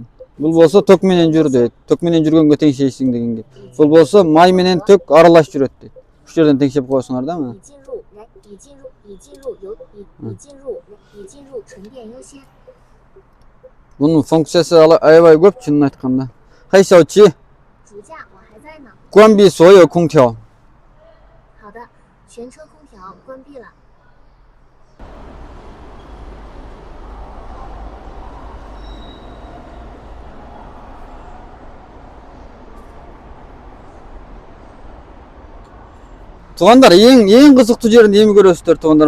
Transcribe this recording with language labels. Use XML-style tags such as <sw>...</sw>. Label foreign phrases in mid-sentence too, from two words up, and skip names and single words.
<ky>Бул болсо ток менен жүр дейт. Ток менен жүргөнгө теңшейсиң дегенге. Бул болсо май менен ток аралаш жүрөт дейт. Ушу жерден теңшеп коесуңар да мына. Бунун функциясы аябай көп чынын айтканда.</ky> <zh>嗨小驰. 关闭所有空调。好的，全车空调关闭了。</zh> <ky>Туугандар, эң кызыктуу жерин эми көрөсүздөр туугандар.</ky>